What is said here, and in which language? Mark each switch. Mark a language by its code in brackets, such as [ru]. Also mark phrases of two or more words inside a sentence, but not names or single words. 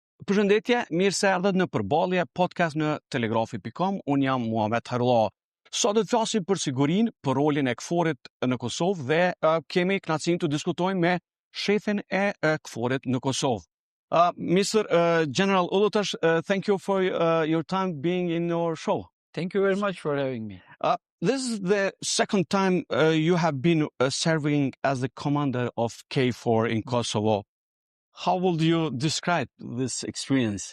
[sq] Përshëndetje, mirë se erdhët në Përballje Podcast në Telegrafi.com. Unë jam Muhamet Harullah. Sot do të flasim për sigurinë, për rolin e KFOR-it në Kosovë dhe kemi kënaqësinë të diskutojmë me shefin e KFOR-it në Kosovë. [en] Mr. General Ullutash, thank you for your time being in your show. Thank you very much for having me. This is the second time you have been serving as the commander of KFOR in Kosovo. How would you describe this experience?